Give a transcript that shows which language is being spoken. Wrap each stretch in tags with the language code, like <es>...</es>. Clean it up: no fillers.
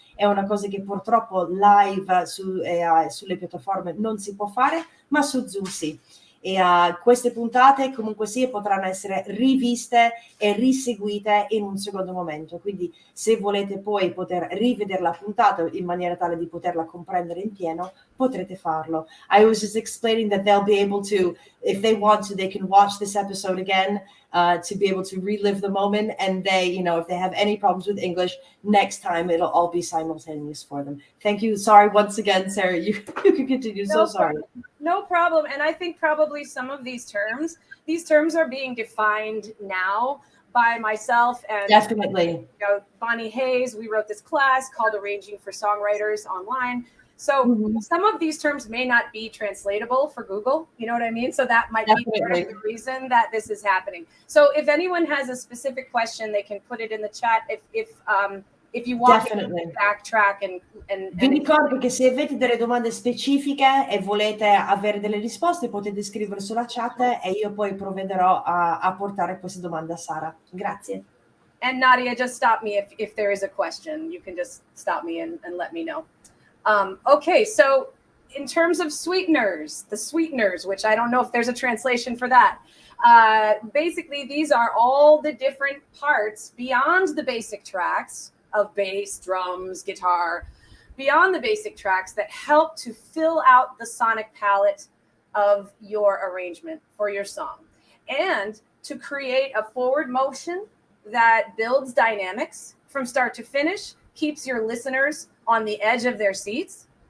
<it>È una cosa che purtroppo live sulle piattaforme non si può fare, ma su Zoom sì. E queste puntate comunque sì potranno essere riviste e riseguite in un secondo momento, quindi se volete poi poter rivedere la puntata in maniera tale di poterla comprendere in pieno, potrete farlo.</it> <en>I was just explaining that they'll be able to, if they want to, they can watch this episode again to be able to relive the moment, and they, if they have any problems with English, next time it'll all be simultaneous for them. Thank you. Sorry once again, Sarah, you can continue. No sorry. No problem. And I think probably some of these terms are being defined now by myself and definitely Bonnie Hayes. We wrote this class called Arranging for Songwriters online. So some of these terms may not be translatable for Google. You know what I mean? So that might be part of the reason that this is happening. So if anyone has a specific question, they can put it in the chat. If you want to backtrack</en> <it>Vi ricordo che se avete delle domande specifiche e volete avere delle risposte, potete scrivere sulla chat e io poi provvederò a portare queste domande a Sara. Grazie.</it> <en>And Nadia, just stop me if there is a question. You can just stop me and let me know. Okay, so in terms of sweeteners, the sweeteners, which I don't know if there's a translation for that. Basically, these are all the different parts beyond the basic tracks of bass, drums, guitar, beyond the basic tracks that help to fill out the sonic palette of your arrangement for your song, and to create a forward motion that builds dynamics from start to finish, keeps your listeners on the edge of their seats.</en>